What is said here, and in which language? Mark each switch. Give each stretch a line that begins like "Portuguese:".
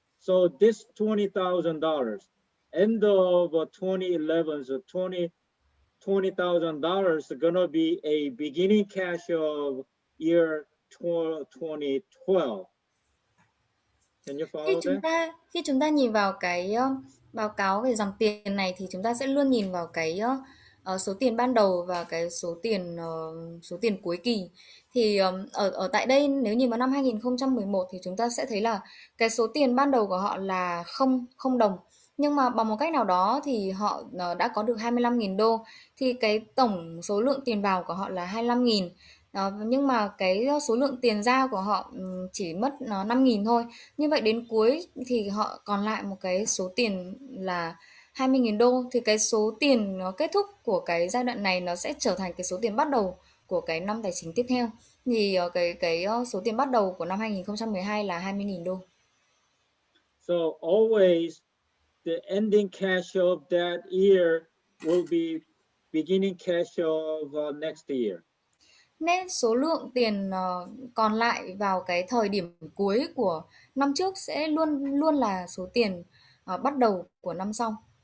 English: So this $20,000, end of 2011, so $20,000 is gonna be a beginning cash of year 2012. Can you follow that?
Vietnamese: Khi chúng ta nhìn vào cái Báo cáo về dòng tiền này thì chúng ta sẽ luôn nhìn vào cái số tiền ban đầu và cái số tiền cuối kỳ. Thì ở ở tại đây nếu nhìn vào năm 2011 thì chúng ta sẽ thấy là cái số tiền ban đầu của họ là không đồng. Nhưng mà bằng một cách nào đó thì họ đã có được 25.000 đô, thì cái tổng số lượng tiền vào của họ là 25.000. Nhưng mà cái số lượng tiền ra của họ chỉ mất 5.000 thôi. Như vậy đến cuối thì họ còn lại một cái số tiền là 20.000 đô, thì cái số tiền nó kết thúc của cái giai đoạn này nó sẽ trở thành cái số tiền bắt đầu của cái năm tài chính tiếp theo. Thì số tiền bắt đầu của năm 2012 là 20.000 đô.
English: So always the ending cash of that year will be beginning cash of next year.
Vietnamese: Nên số lượng tiền còn lại vào cái thời điểm cuối của năm trước sẽ luôn luôn là số tiền bắt đầu của năm sau.